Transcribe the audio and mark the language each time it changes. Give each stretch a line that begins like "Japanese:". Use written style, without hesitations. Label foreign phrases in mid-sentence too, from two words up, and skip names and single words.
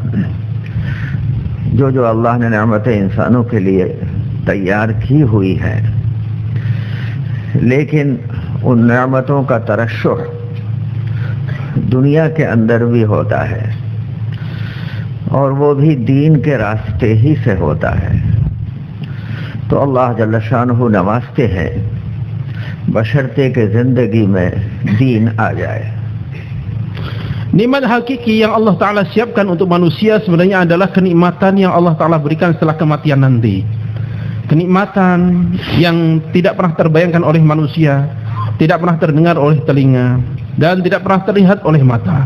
Hindi: जो जो अल्लाह ने नेमतें इंसानों के लिए तैयार की हुई हैं, लेकिन उन नेमतों का तरश्शुह दुनिया के अंदर भी होता है, और वो भी दीन के रास्ते ही से होता है। तो
Arabic: الله جل شانه
Hindi: नवाजते हैं बशर्ते के ज़िंदगी में दीन आ जाए।
Indonesian: Nikmat hakiki yang
Arabic: الله تعالى
Indonesian: siapkan untuk manusia sebenarnya adalah kenikmatan yang
Arabic: الله تعالى
Indonesian: berikan setelah kematian nanti. Kenikmatan yang tidak pernah terbayangkan oleh manusia, tidak pernah terdengar oleh telinga, dan tidak pernah terlihat oleh mata.